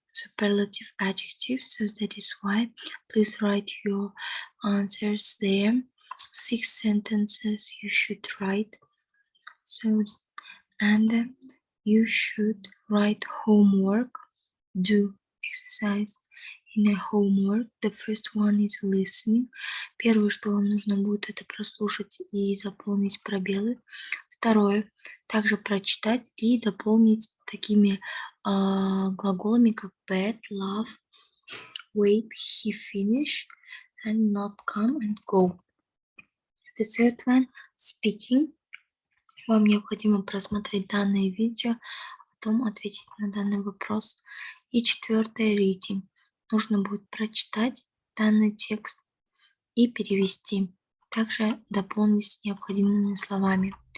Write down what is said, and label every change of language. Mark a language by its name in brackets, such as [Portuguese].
[English] superlative adjectives, so that is why please write your answers there. 6 sentences you should write. So, and you should write homework, do exercise in a homework. The first one is listening. [Russian] Первое, что вам нужно будет, это прослушать и заполнить пробелы. Второе, также прочитать и дополнить такими глаголами, как [English] bad, love, wait, he finish, and not come and go. The third one, speaking. [Russian] Вам необходимо просмотреть данное видео, потом ответить на данный вопрос. И четвертое, reading. Нужно будет прочитать данный текст и перевести. Также дополнить необходимыми словами.